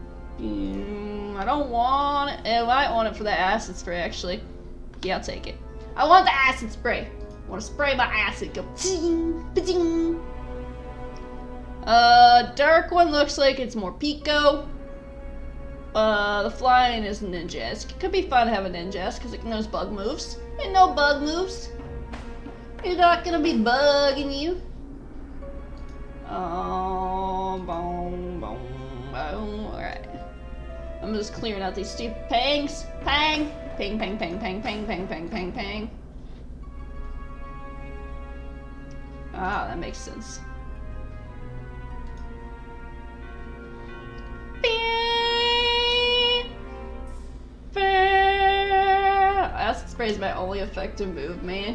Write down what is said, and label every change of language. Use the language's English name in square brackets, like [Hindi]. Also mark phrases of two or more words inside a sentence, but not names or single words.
[English] I don't want it. I might want it for the acid spray, actually. Yeah, I'll take it. I want the acid spray. I want to spray my acid. Go ting, ba-ding. Dark one looks like it's more Pico. The flying is Ninjask. It could be fun to have a Ninjask because it knows bug moves. Ain't no bug moves. You're not gonna be bugging you. Oh, boom, boom, boom. Alright. I'm just clearing out these stupid pangs. Pang! Ping, pang, pang, pang, pang, pang, pang, pang, pang. Ah, that makes sense. Acid spray is my only effective move, man.